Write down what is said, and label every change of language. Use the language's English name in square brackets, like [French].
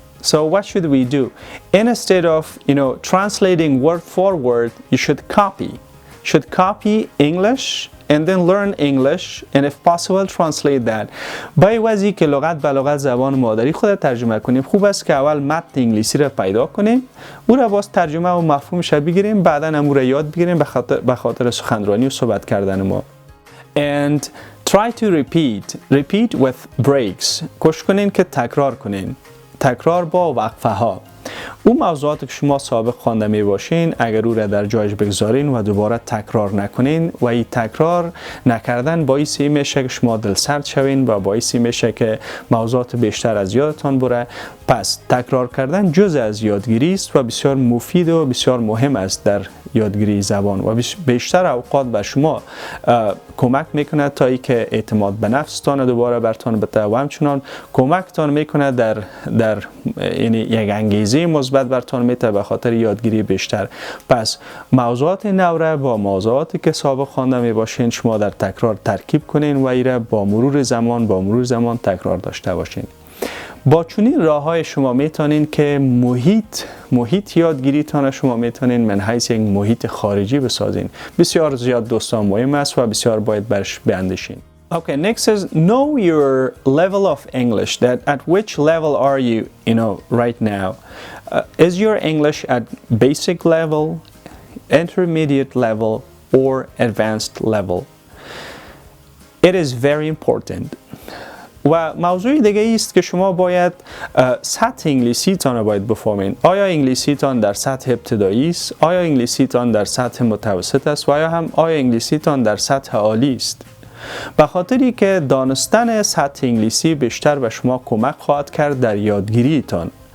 [English] So what should we do? Instead of translating word for word, you should copy English and then learn English and if possible translate that. [Persian] با عوضی که لغت به لغت زبان مادری خود ترجمه کنیم، خوب است که اول متن انگلیسی را پیدا کنیم، او را باز ترجمه و مفهومش بگیریم، بعدا هم او را یاد بگیریم به خاطر سخنرانی و صحبت کردن ما. [English] And try to repeat with breaks. [Persian] کوشش کنین که تکرار کنین. تکرار با وقفه ها. اون موضوعاتی که شما سابق خوانده می باشین اگر او را در جایش بگذارین و دوباره تکرار نکنین و این تکرار نکردن باعثی میشه که شما دلسرد شوین و باعثی میشه که موضوعات بیشتر از یادتان بره. پس تکرار کردن جزء از یادگیری است و بسیار مفید و بسیار مهم است در یادگیری زبان و بیشتر اوقات به شما کمک میکنه تا اینکه اعتماد به نفستان دوباره برتان بده و همچنان کمکتان میکنه در یک انگیزه مثبت برتان میده به خاطر یادگیری بیشتر. پس موضوعات نو را با موضوعاتی که سابق خوانده می باشین شما در تکرار ترکیب کنین و این را با مرور زمان تکرار داشته باشین. با چنین راه‌های شما میتونین که محیط یادگیریتان شما میتونین من حیث یک محیط خارجی بسازین. بسیار زیاد دوستان مهم است و بسیار باید برش بیاندیشین. [English] Okay, next is know your level of English. That at which level are you, right now? Is your English at basic level, intermediate level, or advanced level? It is very important. [Persian] و موضوع دیگه است که شما باید سطح انگلیسی تان رو باید بفهمین. آیا انگلیسی تان در سطح ابتدایی است؟ آیا انگلیسی تان در سطح متوسط است؟ و آیا انگلیسی تان در سطح عالی است؟ به خاطری که دانستن سطح انگلیسی بیشتر به شما کمک خواهد کرد در یادگیری تان.